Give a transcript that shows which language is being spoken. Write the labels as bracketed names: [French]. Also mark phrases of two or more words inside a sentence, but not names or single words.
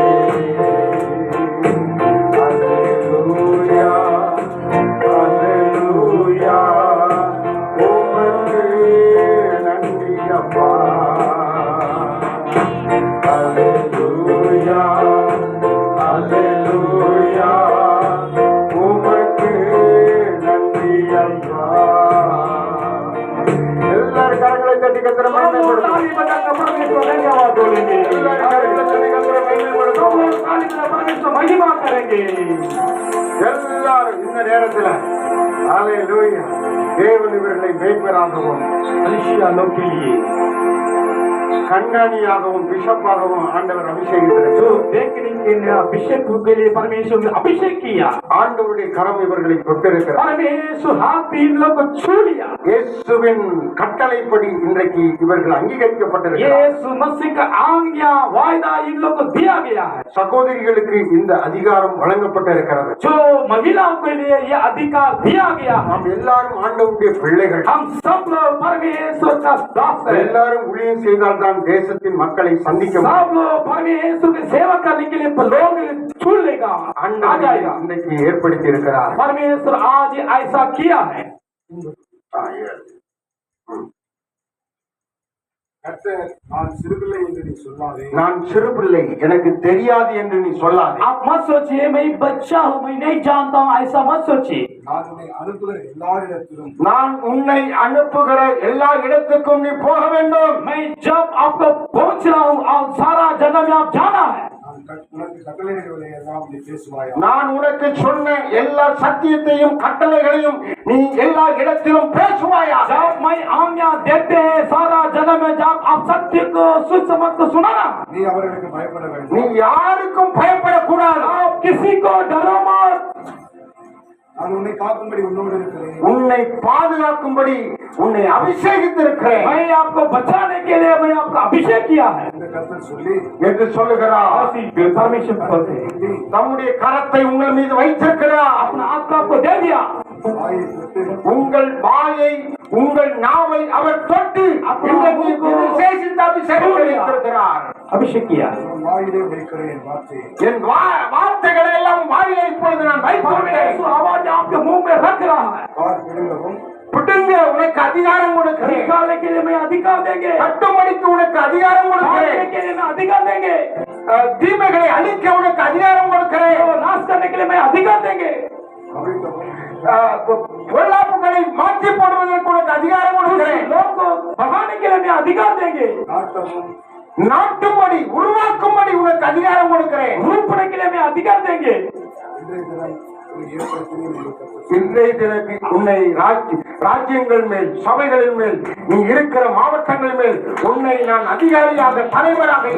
[Tamil] அல்லேலூயா அல்லேலூயா உமக்கு நன்றி அப்பா அல்லேலூயா அல்லேலூயா உமக்கு நன்றி அப்பா எல்லாரும் கரங்களை தட்டி கத்திர [Hindi] महिमा करेंगे [Tamil] எல்லாரும் இந்த நேரத்துல அல்லேலூயா தேவன் இவர்களை மேய்ப்பராகவும் கண்ணாடியாகவும் பிஷப்பாகவும் ஆண்டவர் அபிஷேகித்தார். [Hindi] अभिषेक के लिए परमेश्वर ने अभिषेक किया. [Tamil] ஆண்டவருடைய கரம் இவர்களை தொட்டிருக்கிறது. [Hindi] परमेश्वर हाथ इन लोग को छू लिया. [Tamil] இயேசுவின் கட்டளைப்படி இன்றைக்கு இவர்கள் அங்கீகரிக்கப்பட்டிருக்கிறார்கள். [Hindi] यीशु मसीह का आज्ञा वायदा इन लोग को दिया गया है. [Tamil] சகோதரிகளுக்கு இந்த அதிகாரம் வழங்கப்பட்டிருக்கிறது. [Hindi] जो महिलाओं के लिए ये अधिकार दिया गया है. [Tamil] நாம் எல்லாரும் ஆண்டவருடைய பிள்ளைகள். [Hindi] हम सब लोग परमेश्वर का दास हैं. [Tamil] எல்லாரும் ஊழியம் செய்தால்தான் தேசத்தின் மக்களை சந்திக்க முடியும். [Hindi] सब लोग परमेश्वर की सेवा करने के लिए लोग छू लेगा. [Tamil] ஆண்டவர் இன்றைக்கு ஏற்படுத்தி இருக்கிறார். [Hindi] परमेश्वर आज ऐसा किया है. [Tamil] நான் சிறு பிள்ளை எனக்கு தெரியாது என்று நீ சொல்லாதே. [Hindi] आप मत सोचिए मैं बच्चा हूँ मैं नहीं जानता हूँ ऐसा मत सोचिए. [Tamil] நான் உன்னை அனுப்புகிற எல்லா இடத்துக்கும் நீ போக வேண்டும். [Hindi] मैं जब आपको पहुँच रहा हूँ और सारा जगह में आप जाना है. [Tamil] நான் உனக்கு சொன்ன எல்லா சத்தியத்தையும் கட்டளைகளையும் நீ எல்லா இடத்திலும் பேசுவாயா. [Hindi] जब मैं आज्ञा देते हैं सारा जगह में जब आप सत्य को सुसमझ को सुनाना. [Tamil] நீ யாருக்கும் பயப்படக்கூடாது. [Hindi] आप किसी को डरो मत. [Tamil] உன்னை பாதுகாக்கும்படி உன்னை அபிஷேகித்திருக்கிறேன். [Hindi] मैं आपको बचाने के लिए मैं आपको अभिषेक किया है [Tamil] என்று சொல்லுகிறார். [Hindi] परमेश्वर बोलते हैं [Tamil] தம்முடைய கரத்தை உங்கள் மீது வைத்திருக்கிறார். [Hindi] अपना हाथ को आपको दे दिया. [Tamil] உங்கள் வாயை உங்கள் நாவை அவர் தொட்டு இன்றைக்கு விசேஷித்த அபிஷேகம் வைத்திருக்கிறார். [Hindi] अभिषेक किया. [Tamil] என் வார்த்தைகளை எல்லாம் வாயிலை இப்பொழுது நான் வைத்திருக்கிறேன். [Hindi] आवाज आपके मुंह में रख रहा है. [Tamil] புட்டுங்க உனக்கு அதிகாரம் கொடுக்கிறேன். [Hindi] निकालने के लिए मैं अधिकार देंगे. [Tamil] கட்டும்படிக்கு உனக்கு அதிகாரம் கொடுக்கிறேன். [Hindi] के लिए मैं अधिकार देंगे. [Tamil] தீமைகளை அழிக்க உனக்கு அதிகாரம் கொடுக்கிறேன். [Hindi] नाश करने के लिए मैं अधिकार देंगे. [Tamil] பொல்லாப்புகளை மாற்றி போடுவதற்கு உனக்கு அதிகாரம் கொடுக்கிறேன். [Hindi] लोग को भगाने के लिए मैं अधिकार देंगे. [Tamil] நாட்டும்படி உருவாக்கும்படி உனக்கு அதிகாரம் கொடுக்கிறேன். [Hindi] रूपने के लिए मैं अधिकार देंगे. [Tamil] இன்றைய தினத்தில் உன்னை ராஜ்யங்கள் மேல் சபைகளின் மேல் நீ இருக்கிற மாவட்டங்கள் மேல் உன்னை நான் அதிகாரியாக தலைவராக